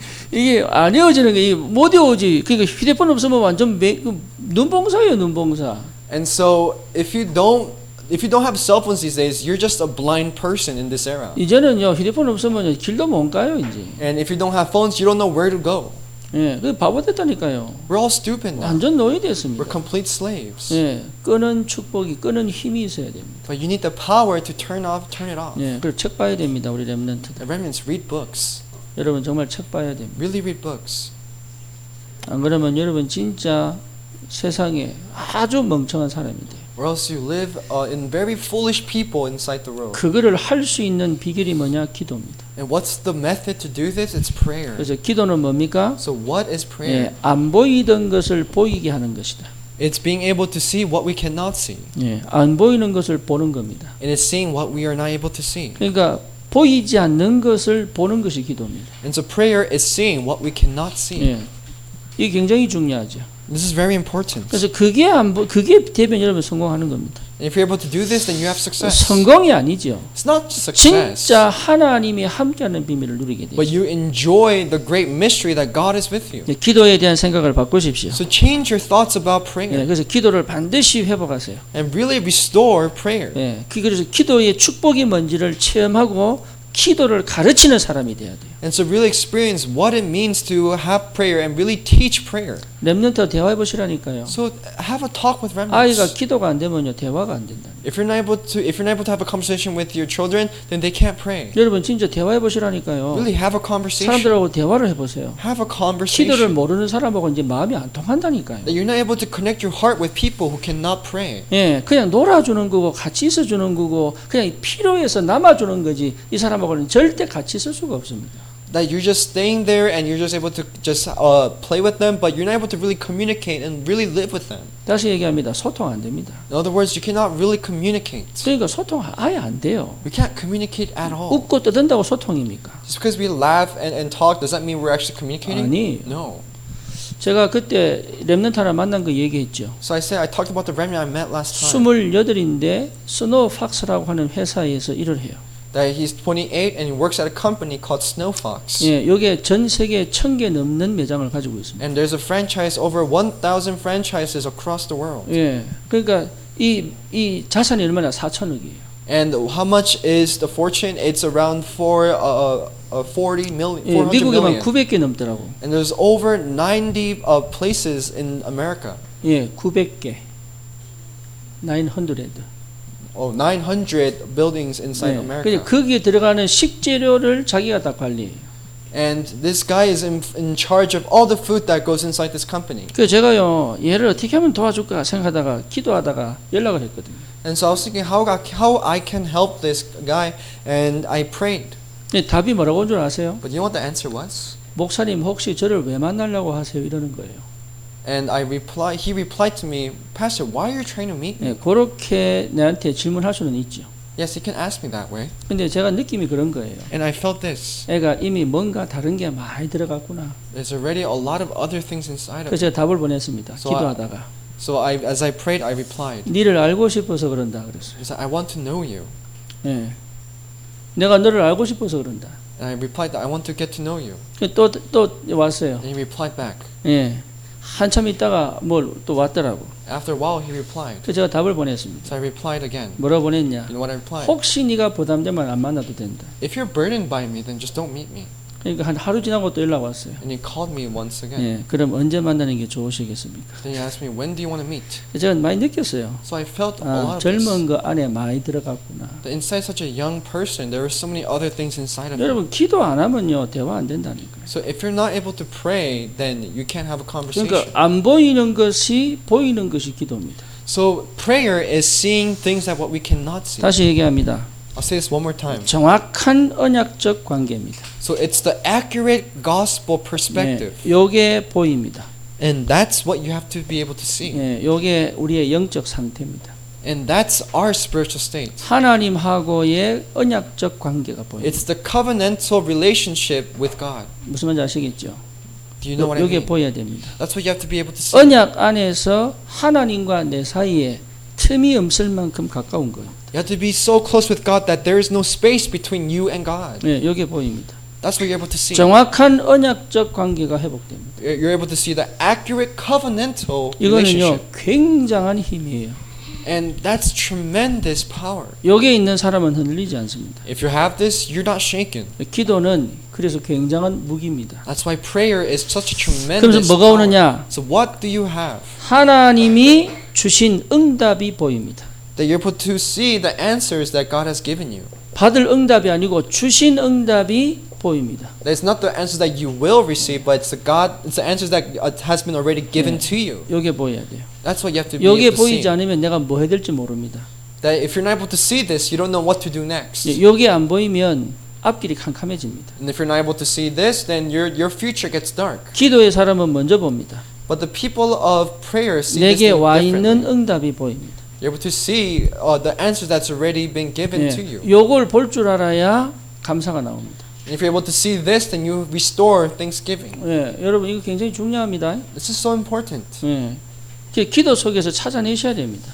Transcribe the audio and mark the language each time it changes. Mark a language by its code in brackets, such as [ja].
[ko] 이게 안 외워지는 게 못 외우지. 그러니까 휴대폰 없으면 완전 눈봉사예요, 눈봉사. [en] And so if you don't have cell phones these days, you're just a blind person in this era. [ko] 이제는요 휴대폰 없으면 길도 못 가요 이제. [en] And if you don't have phones, you don't know where to go. [ko] 예, 그 바보 됐다니까요. [en] We're all stupid now. [ko] 완전 노예 됐습니다. [en] We're complete slaves. [ko] 예, 끄는 축복이 끄는 힘이 있어야 됩니다. [en] But you need the power to turn it off. [ko] 예, 그리고 책 봐야 됩니다, 우리 렘넌트들. [en] The remnants read books. [ko] 여러분 정말 책 봐야 됩니다. [en] Really read books. [ko] 안 그러면 여러분 진짜 세상에 아주 멍청한 사람이 돼요. [en] Or else you live in very foolish people inside the world. [ko] 그거를 할 수 있는 비결이 뭐냐? 기도입니다. [en] And what's the method to do this? It's prayer. [ko] 그래서 기도는 뭡니까? [en] So what is prayer? [ko] 예, 안 보이던 것을 보이게 하는 것이다. [en] It's being able to see what we cannot see. [ko] 예, 안 보이는 것을 보는 겁니다. [en] And it's seeing what we are not able to see. [ko] 그러니까 보이지 않는 것을 보는 것이 기도입니다. [en] And so prayer is seeing what we cannot see. [ko] 예, 이게 굉장히 중요하죠. [en] This is very important. [ko] 그래서 그게 되면 여러분 성공하는 겁니다. [en] And if you're able to do this, then you have success. [ko] 성공이 아니죠. [en] It's not just success. [ko] 진짜 하나님이 함께하는 비밀을 누리게 돼요. [en] But you enjoy the great mystery that God is with you. [ko] 기도에 대한 생각을 바꾸십시오. [en] So change your thoughts about prayer. [ko] 예, 그래서 기도를 반드시 회복하세요. [en] And really restore prayer. [ko] 예, 그래서 기도의 축복이 뭔지를 체험하고 기도를 가르치는 사람이 돼야 돼요. [en] And so really experience what it means to have prayer and really teach prayer. [ko] 렘넌트 대화해 보시라니까요. [en] So have a talk with [ko] 아이가 [en] remnants. [ko] 기도가 안 되면요 대화가 안 된다. [en] If you're not able to have a conversation with your children, then they can't pray. [ko] 여러분 진짜 대화해 보시라니까요. [en] Really have a conversation. [ko] 사람들하고 대화를 해보세요. [en] Have a [ko] 기도를 [en] conversation. [ko] 모르는 사람하고 이제 마음이 안 통한다니까요. [en] That you're not able to connect your heart with people who cannot pray. [ko] 예, 그냥 놀아주는 거고 같이 있어주는 거고 그냥 필요해서 남아주는 거지 이 사람하고는 절대 같이 있을 수가 없습니다. [en] That you're just staying there and you're just able to just play with them, but you're not able to really communicate and really live with them. [ko] 다시 얘기합니다. 소통 안 됩니다. [en] In other words, you cannot really communicate. [ko] 그러니까 소통 아예 안 돼요. [en] We can't communicate at all. [ko] 웃고 떠든다고 소통입니까? [en] Just because we laugh and talk, does that mean we're actually communicating? [ko] 아니. [en] No. [ko] 제가 그때 렘넌트 하나 만난 거 얘기했죠. [en] So I talked about the remnant I met last time. [ko] 28인데 스노우팍스라고 하는 회사에서 일을 해요. [en] That he's 28 and he works at a company called Snowfox. [ko] 예, 여기에 전 세계 1000개 넘는 매장을 가지고 있습니다. [en] And there's a franchise over 1,000 franchises across the world. [ko] 예, 그러니까 이 자산이 얼마나 4천억이에요. [en] And how much is the fortune? It's around 40 million. [ko] 예, 400 미국에만 900개 넘더라고. [en] And there's over 90 places in America. [ko] 예, 900개. 900. [en] 900 buildings inside [ko] 네. [en] America. [ko] 거기에 들어가는 식재료를 자기가 다 관리해요. [en] And this guy is in charge of all the food that goes inside this company. [ko] 그 제가요 얘를 어떻게 하면 도와줄까 생각하다가 기도하다가 연락을 했거든요. [en] And so I was thinking how I can help this guy, and I prayed. [ko] 네, 답이 뭐라고 온 줄 아세요? [en] But you know what the answer was? [ko] 목사님 혹시 저를 왜 만나려고 하세요? 이러는 거예요. [en] And he replied to me, Pastor, why are you trying to meet me? [ko] 네, 그렇게 내한테 질문할 수는 있죠. [en] Yes, he can ask me that way. [ko] 근데 제가 느낌이 그런 거예요. [en] And I felt this. [ko] 애가 이미 뭔가 다른 게 많이 들어갔구나. [en] There's already a lot of other things inside of [ko] 그래서 [en] him. [ko] 제가 답을 보냈습니다. 기도하다가. [en] As I prayed, I replied. [ko] 니를 알고 싶어서 그런다 그랬어요. [en] He said, I want to know you. [ko] 네. 내가 너를 알고 싶어서 그런다. [en] And I replied that I want to get to know you. [ko] 또 왔어요. [en] And he replied back. [ko] 예. 한참 있다가 또 왔더라고. [en] After a while, he replied. [ko] 그래서 제가 답을 보냈습니다. [en] So I replied again. [ko] 뭐라고 보냈냐? [en] You know what I replied? [ko] 혹시 네가 부담되면 안 만나도 된다. [en] If you're burdened by me, then just don't meet me. [ko] 그러니까 한 하루 지나고 또 연락 왔어요. [en] And he called me once again. [ko] 예. 그럼 언제 만나는 게 좋으시겠습니까? [en] Then he asked me, when do you want to meet? [ko] 제가 많이 느꼈어요. [en] So I felt a lot of [ko] 젊은 [en] this. [ko] 거 안에 많이 들어갔구나. [en] That inside such a young person, there were so many other things inside of him. [ko] 여러분 기도 안 하면요 대화 안 된다니까요. [en] So if you're not able to pray, then you can't have a conversation. [ko] 그러니까 안 보이는 것이 보이는 것이 기도입니다. [en] So prayer is seeing things that what we cannot see. [ko] 다시 얘기합니다. [en] I'll say this one more time. [ko] 정확한 언약적 관계입니다. [en] So it's the accurate gospel perspective. [ko] 예, 요게 보입니다. [en] And that's what you have to be able to see. [ko] 예, 요게 우리의 영적 상태입니다. [en] And that's our spiritual state. [ko] 하나님하고의 언약적 관계가 보입니다. [en] It's the covenantal relationship with God. [ko] 무슨 말인지 아시겠죠? [en] Do you know what I [ko] 요게 [en] mean? [ko] 보여야 됩니다. [en] That's what you have to be able to see. [ko] 언약 안에서 하나님과 내 사이에 틈이 없을 만큼 가까운 거예요. [en] You have to be so close with God that there is no space between you and God. [ko] 예, 요게 보입니다. [en] That's what you're able to see. [ko] 정확한 언약적 관계가 회복됩니다. [en] You're able to see the accurate covenantal [ko] 이거는요 [en] relationship. [ko] 굉장한 힘이에요. [en] And that's tremendous power. [ko] 여기에 있는 사람은 흔들리지 않습니다. [en] If you have this, you're not shaken. [ko] 기도는 그래서 굉장한 무기입니다. [en] That's why prayer is such a tremendous [ko] 그래서 뭐가 [en] power. [ko] 오느냐? [en] So what do you have? [ko] 하나님이 주신 응답이 보입니다. [en] That you're able to see the answers that God has given you. [ko] 받을 응답이 아니고 주신 응답이 보입니다. [en] It's not the answers that you will receive, but it's the answers that has been already given to you. [ko] 요게 보여야 돼요. [en] That's what you have to be able [ko] 요게 [en] to see. [ko] 보이지 않으면 내가 뭐 해야 될지 모릅니다. [en] That if you're not able to see this, you don't know what to do next. [ko] 요게 안 보이면 앞길이 캄캄해집니다. [en] And if you're not able to see this, then your future gets dark. [ko] 기도의 사람은 먼저 봅니다. [en] But the people of prayer see this [ko] 내게 와 있는 [en] differently. [ko] 응답이 보입니다. [en] You're able to see the answer that's already been given to you. [ko] 요걸 볼 줄 알아야 감사가 나옵니다. [en] And if you're able to see this, then you restore thanksgiving. [ko] 예, 여러분 이거 굉장히 중요합니다. [en] This is so important. [ko] 예, 기도 속에서 찾아내셔야 됩니다.